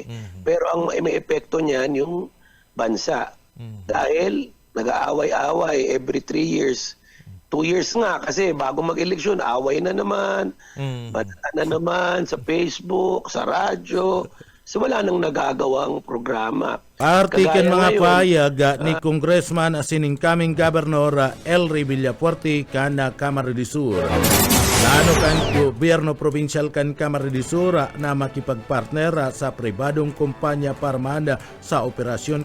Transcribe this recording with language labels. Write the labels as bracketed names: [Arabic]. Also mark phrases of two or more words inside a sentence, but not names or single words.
[Filipino] Pero ang may epekto niyan yung bansa. Dahil nag-aaway-away [English] every 3 years. [Filipino] 2 years nga kasi bago mag-eleksyon, away na naman, banata na naman sa Facebook, sa radyo. So wala nang nagagawang programa. [Bikol] Artikan mga payag ni Congressman asin incoming Governor Elry Villapuerti kan Camarines del Sur. Lalo kan gobyerno provincial kan Camarines del Sur na makipagpartner sa pribadong kumpanya parman sa operasyon